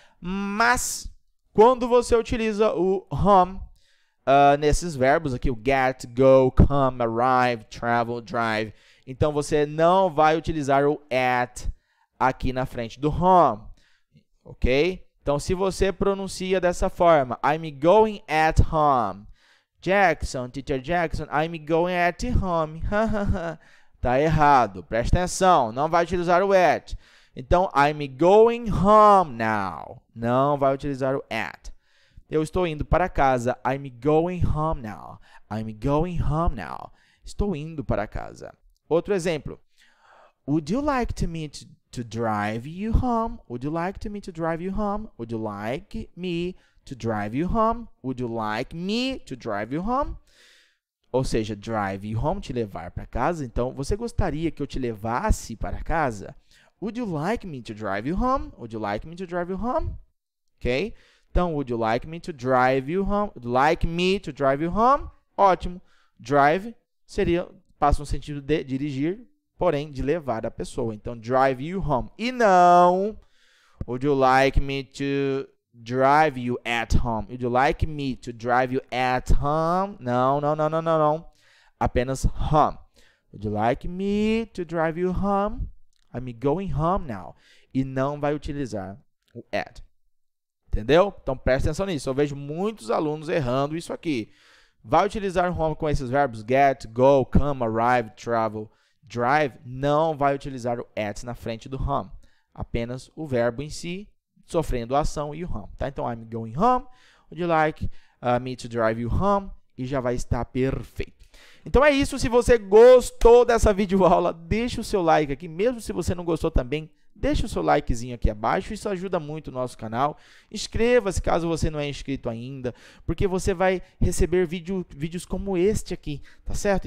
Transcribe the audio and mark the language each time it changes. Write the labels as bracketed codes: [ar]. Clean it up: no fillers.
[pt] Mas, quando você utiliza o home, nesses verbos aqui, o get, go, come, arrive, travel, drive, então você não vai utilizar o at aqui na frente do home. Ok? Então, se você pronuncia dessa forma, [en] I'm going at home. Jackson, teacher Jackson, I'm going at home. [pt] Tá errado. Presta atenção. Não vai utilizar o at. Então, [en] I'm going home now. [pt] Não vai utilizar o at. Eu estou indo para casa. [en] I'm going home now. I'm going home now. [pt] Estou indo para casa. Outro exemplo. [en] Would you like me to drive you home? Would you like me to drive you home? Would you like me to drive you home? Would you like me to drive you home? [pt] Ou seja, [en] drive you home, [pt] te levar para casa. Então, você gostaria que eu te levasse para casa? [en] Would you like me to drive you home? Would you like me to drive you home? Ok? Então, would you like me to drive you home? Would you like me to drive you home? Ótimo. [pt] Drive passa no sentido de dirigir, porém de levar a pessoa. [en] Então, drive you home. [pt] E não, [en] would you like me to drive you at home? Would you like me to drive you at home? [pt] Não. Apenas [en] home. Would you like me to drive you home? I'm going home now. [pt] E não vai utilizar o at. Entendeu? Então, presta atenção nisso. Eu vejo muitos alunos errando isso aqui. Vai utilizar home com esses verbos get, go, come, arrive, travel, drive. Não vai utilizar o at na frente do home. Apenas o verbo em si, sofrendo a ação e o home. [en] Tá? Então, I'm going home. Would you like me to drive you home? [pt] E já vai estar perfeito. Então é isso. Se você gostou dessa videoaula, deixa o seu like aqui. Mesmo se você não gostou também, deixa o seu likezinho aqui abaixo. Isso ajuda muito o nosso canal. Inscreva-se caso você não é inscrito ainda, porque você vai receber vídeos como este aqui, tá certo?